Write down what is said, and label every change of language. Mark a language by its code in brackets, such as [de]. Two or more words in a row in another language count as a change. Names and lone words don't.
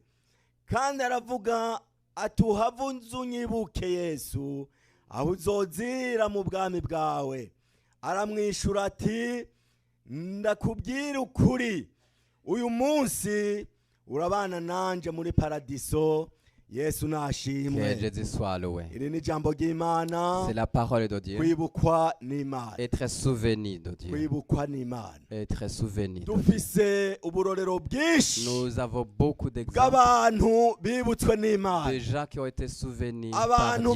[rn] Kandi aravuga ati uhavunze unyibuke Yesu aho uzozira mu bwami bwawe. Aramwishura ati ndakubwira ukuri, uyu munsi urabana nanje muri paradiso. Yesu nashimwe. [fr] Que Jésus soit loué. C'est la parole de Dieu. Être souvenu de Dieu. Être souvenu de Dieu. Nous avons beaucoup d'exemples de gens qui ont été souvenus par Dieu.